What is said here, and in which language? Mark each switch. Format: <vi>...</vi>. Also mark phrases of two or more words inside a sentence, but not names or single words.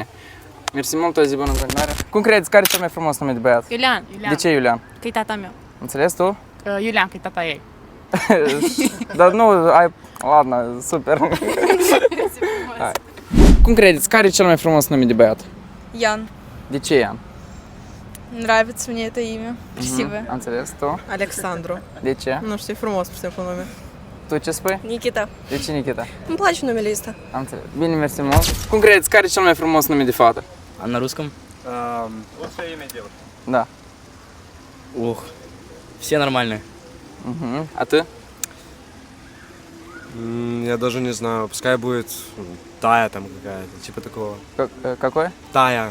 <ro>Mersi mult, o zi bună în continuare. Cum credeți, care e cel mai frumos nume de băiat? Iulian. De ce Iulian? Că-i tata meu. Înțeles tu? Iulian, că-i tata ei. Dar nu, ai... Ладно, super. Hai. Cum credeți, care e cel mai frumos nume de băiat? Ян. De ce Ian?</ro> <ru>Нравится мне это имя. Красивое.</ru> <ro>Am înțeles tu? Alexandru. De ce? Nu știu, e frumos, pur și simplu, nume. Tu ce spui? Никита. De ce Nikita? Îmi place numele ăsta. Am înțeles. Bine, mersi mult. Cum credeți, care e cel mai frumos nume de fată?</ro> <ru>А на русском? Лучшее имя девушки.</ru> <ro>Da.</ro> <ru>Ух, все нормальные.</ru> <ro>A tu?</ro> <ru>Я даже не знаю, пускай будет Тая там какая-то, типа такого. Какой? Тая.</ru>